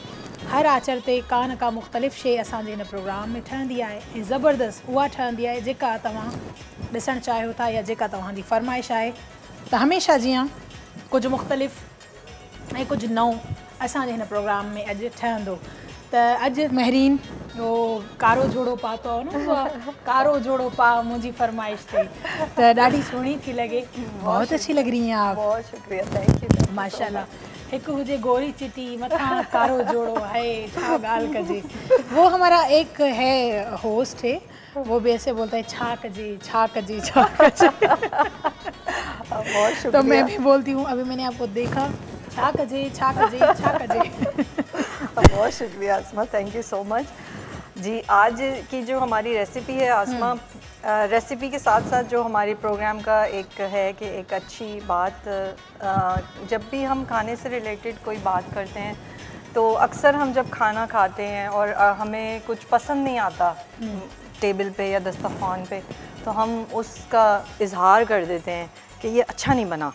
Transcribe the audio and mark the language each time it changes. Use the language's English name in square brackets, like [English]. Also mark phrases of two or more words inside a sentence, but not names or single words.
[Sindhi] हर आचर ते का न का मुख़्तलिफ़ शइ असांजे हिन प्रोग्राम में ठहंदी आहे ऐं ज़बरदस्त उहा ठहंदी आहे जेका तव्हां ॾिसणु चाहियो था या जेका तव्हांजी फरमाइश आहे। त हमेशह जीअं कुझु मुख़्तलिफ़ ऐं कुझु नओं असांजे हिन प्रोग्राम में अॼु ठहंदो। त अॼु महरीन वो कारो जोड़ो पातो आहे न, कारो जोड़ो पा मुंहिंजी फरमाइश ते, त ॾाढी सुहिणी थी लॻे। [Urdu] بہت اچھی لگ رہی ہیں آپ. بہت شکریہ, [English] thank you [Urdu] ماشاءاللہ. [Sindhi] हिकु हुजे गोरी चिटी मथां कारो जोड़ो है, छा ॻाल्हि कजे। [Urdu] وہ ہمارا ایک ہے ہوسٹ ہے، وہ بھی ایسے بولتا ہے [Sindhi] छा कजे छा कजे छा कजे। [Urdu] بہت شکریہ. تو میں بھی بولتی ہوں، ابھی میں نے آپ کو دیکھا, [Sindhi] छा कजे छा कजे छा कजे। [Urdu] بہت شکریہ آسما, [English] thank you so much [Urdu] جی. آج کی جو ہماری ریسپی ہے آسما، ریسپی کے ساتھ ساتھ جو ہماری پروگرام کا ایک ہے کہ ایک اچھی بات، جب بھی ہم کھانے سے ریلیٹڈ کوئی بات کرتے ہیں تو اکثر ہم جب کھانا کھاتے ہیں اور ہمیں کچھ پسند نہیں آتا ٹیبل پے یا دسترخوان پے، تو ہم اس کا اظہار کر دیتے ہیں کہ یہ اچھا نہیں بنا.